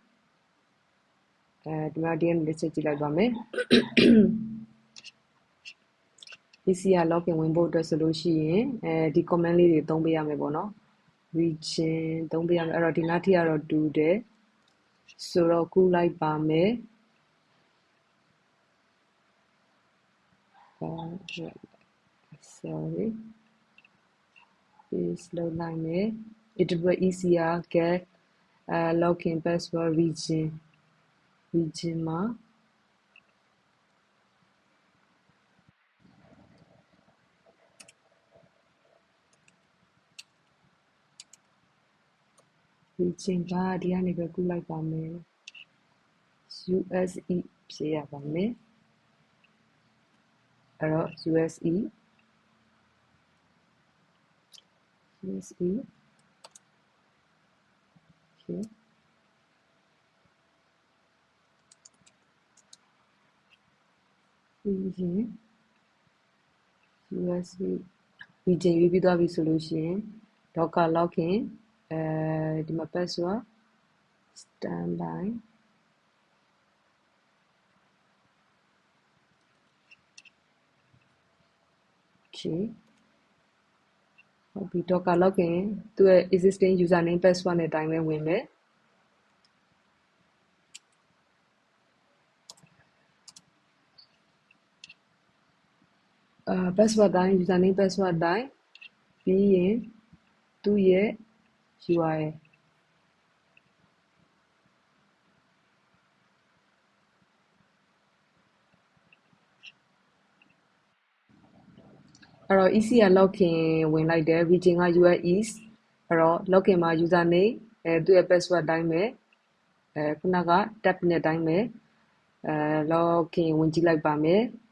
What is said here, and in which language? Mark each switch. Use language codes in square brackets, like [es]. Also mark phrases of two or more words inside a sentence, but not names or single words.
[my] ဒီမှာဒီကနေတစ်ချက်ကြည့်လိုက်ပါမယ် ECR login ဝင်ဖို့အတွက်ဆိုလို့ရှိရင်ဒီ command လေးတွေသုံးပေးရမယ်ပေါ့နော် region သုံးပေးရမယ်အဲ့တော့ဒီနားထိကတော့တူတယ်ဆိုတော့ကူးလိုက်ပါမယ် sorry paste လုပ်လိုက်မယ် ECR [en] get login password region [my] မှာ region ကဒီကနေပဲကူးလိုက်ပါမယ် USE ဖြည့်ရပါမယ်အဲ့တော့ USE okay region USE region ရွေးပြီးသွားပြီဆိုလို့ရှိရင် Docker login ဒီမှာ [en] password standby [my] okay ဟုတ်ပြီ Docker login သူ့ရဲ့ [en] existing username password [my] နဲ့တိုင်းပဲဝင်မယ် password တိုင်း [en] username password [my] တိုင်းပြီးရင်သူ့ရဲ့ URL အဲ့တော့ EC က login ဝင်လိုက်တယ် region က US East အဲ့တော့ login မှာ username သူ့ရဲ့ password တိုင်းပဲခုနက tab နဲ့တိုင်းပဲ login ဝင်ကြည့်လိုက်ပါမယ်